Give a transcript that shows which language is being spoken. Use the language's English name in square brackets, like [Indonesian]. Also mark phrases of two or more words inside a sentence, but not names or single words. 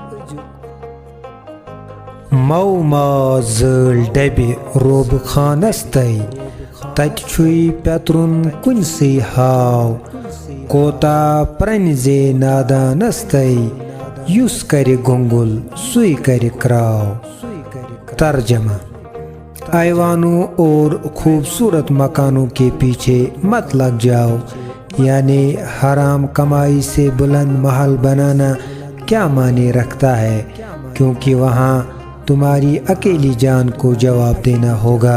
[Kashmiri] मौ मा जल डबे रोब खानस तय, तत छुई पेतरुन कुनसी हाव, कोता प्रेनजे नादानस तय, युस करे गुंगुल सुई करे क्राव। [Hindi] तर्जमा: ऐवानों और खूबसूरत मकानों के पीछे मत लग जाओ, यानी हराम कमाई से बुलंद महल बनाना क्या माने रखता है, क्योंकि वहाँ तुम्हारी अकेली जान को जवाब देना होगा।